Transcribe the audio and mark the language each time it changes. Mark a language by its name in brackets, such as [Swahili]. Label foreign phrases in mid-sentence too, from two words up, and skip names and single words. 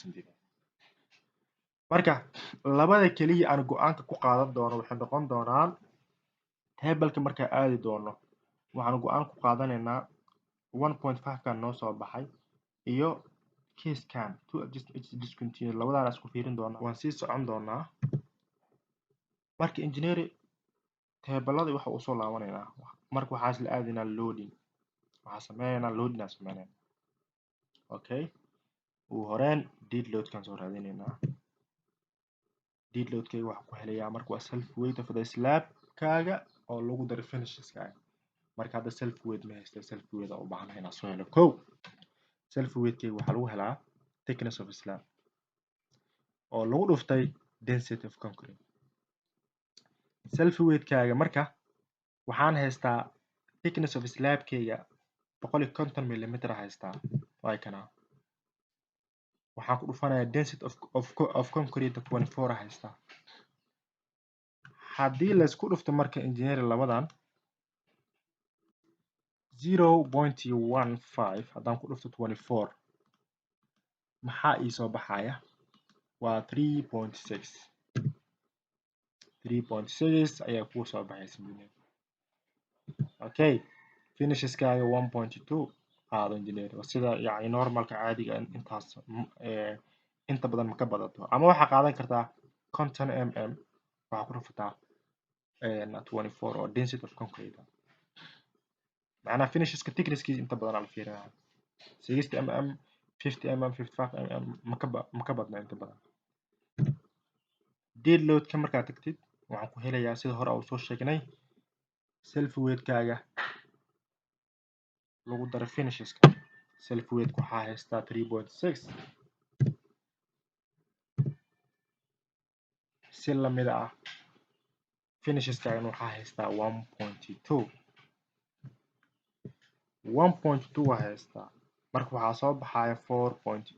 [Somali] Marka labada kaliya aan go'aanka ku qaadan doono waxay noqon doonaan table-ka marka aadi doono waxaan go'aan ku qaadanaynaa 1.5 kan noo soo baxay iyo case-kan 2 [English] adjacent edges discontinuous [Somali] labadaan isku fiirin doonaa waan sii socon doonaa. marka [English] engineering table-ladii [Somali] waxa uu soo laabanaynaa marka waxaa isla aadinaa loading waxaa sameeynaa loading aan sameeynaa. Okay, ugu horeyn [English] dead load [Somali] kan soo raadinaynaa [English] dead load [Somali] kayga waxaa ku helayaa marka waa [English] self weight of the slab [Somali] kaaga oo lagu daray finishes kaaga marka hadda [English] self weight [Somali] ma haysta [English] self weight [Somali] oo u baahan inaan soo helo kow [English] self weight [Somali] kayga waxaa lagu helaa [English] thickness of slab [Somali] oo lagu dhuftay [English] density of concrete. self weight [Somali] kaaga marka waxaan haystaa [English] thickness of slab [Somali] kayga 150 mm haystaa waa kana waxaan ku dhufanayaa [English] density of concrete [Somali] 24 haystaa. haddii la isku dhufto marka engineering labadan 0.15 haddaan ku dhufto 24 maxaa ii soo baxaya waa 3.6 ayaa kuu soo baxaysa. Okay, finishes kaaga 1.2 qaado engineering sida yani normalka caadiga intaas inta badan ma ka badato ama waxaa qaadan kartaa 50 mm waxaa ku dhufataa 24 oo [English] density of concrete [Somali] macnaha finisheska thicknesskiisa inta badan la fiirinaya 60 mm 50 mm 55 mm ma ka badna inta badan. [English] dead load-ka [Somali] markaad tagtid waxaan ku helayaa sida hore aan soo sheegnay [English] self weight [Somali] kaaga lagu daray finisheska [English] self weight [Somali] waxaa haystaa 3.6 si lamid ah finishes kaagana waxaa haystaa 1.2 waa haystaa marka waxaa soo baxaya 4.